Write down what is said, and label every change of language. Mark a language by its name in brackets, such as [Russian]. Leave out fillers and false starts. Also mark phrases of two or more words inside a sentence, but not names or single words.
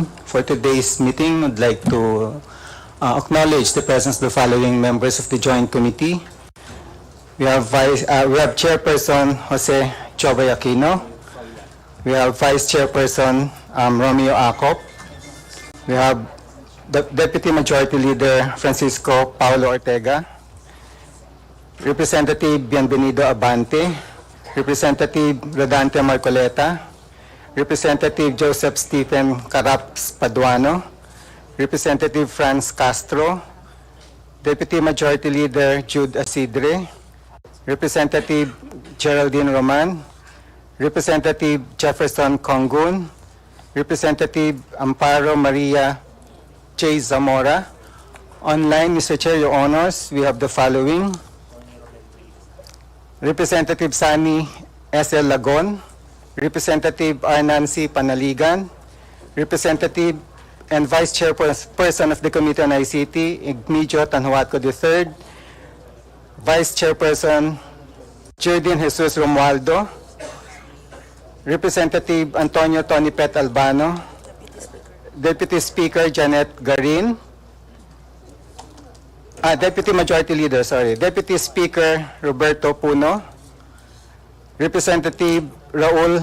[English] For today's meeting, I'd like to acknowledge the presence of the following members of the Joint Committee. We have Chairperson Jose Chua Aquino. We have Vice Chairperson Romeo Acop. We have the Deputy Majority Leader Francisco Paulo Ortega. Representative Bienvenido Abante. Representative Rodante Marcoleta. Representative Joseph Stephen Caraps Paduano. Representative Franz Castro, Deputy Majority Leader Jude Asidre, Representative Geraldine Roman, Representative Jefferson Congun, Representative Amparo Maria J. Zamora. Online, Mr. Chair, Your Honors, we have the following. Representative Sani S.L. Lagon, Representative R. Nancy Panaligan, Representative and Vice Chairperson of the Committee on ICT, Igmedio Tanhuatco III, Vice Chairperson Jerdin Jesus Romualdo, Representative Antonio Tony Pet Albano, Deputy Speaker Janet Garin, Deputy Majority Leader, Deputy Speaker Roberto Puno, Representative Raul